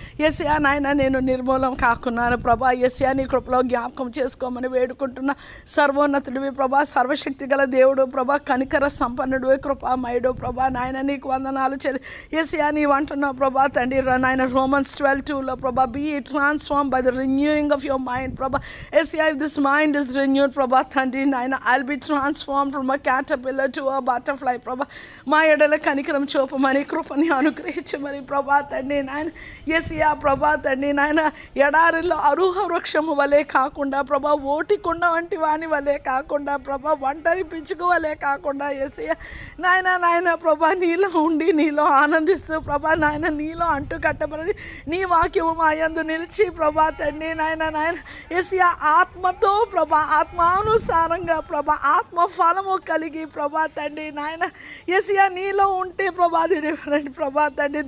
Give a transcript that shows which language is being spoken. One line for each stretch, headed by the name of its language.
Telugu: యేసయ్యా నాయన నేను నిర్మూలం కాకున్నాను ప్రభా. యేసయ్యా నీ కృపలో జ్ఞాపకం చేసుకోమని వేడుకుంటున్నా. సర్వోన్నతుడివి ప్రభా, సర్వశక్తి గల దేవుడు ప్రభా, కనికర సంపన్నుడు, కృపామయుడు ప్రభా నాయన నీకు వందనాలు యేసయ్యా నీవు అంటున్నావు ప్రభా తండ్రి నాయన Romans 12:2 ప్రభా,
English: be transformed by the renewing of your mind
Telugu: ప్రభా.
English: యేసయ్యా if this mind is renewed
Telugu: ప్రభా తండ్రి నాయన
English: I'll be transformed from a caterpillar to a butterfly ప్రభా.
Telugu: మా ఎడల కనికరం చూపమని, కృపని అనుగ్రహించమని ప్రభా తండ్రి నాయన. యేసయ్యా ప్రభా తండ్రి నాయన ఎడారిలో అరుహ వృక్షము వలె కాకుండా ప్రభా ఓటి మట్టి కుండ వంటి వాని వలె కాకుండా ప్రభా, ఒంటరి పిచ్చుక వలె కాకుండా యేసయ్య నాయన ప్రభా, నీలో ఉండి నీలో ఆనందిస్తూ ప్రభా నాయన నీలో అంటు కట్టబడి నీ వాక్యము మా యందు నిలిచి ప్రభా తండ్రి నాయన యేసయ్య ఆత్మతో ప్రభా, ఆత్మానుసారంగా ప్రభా, ఆత్మ ఫలము కలిగి ప్రభా తండ్రి నాయన యేసయ్య నీలో ఉంటే ప్రభా అది డిఫరెంట్ ప్రభా తండ్రి.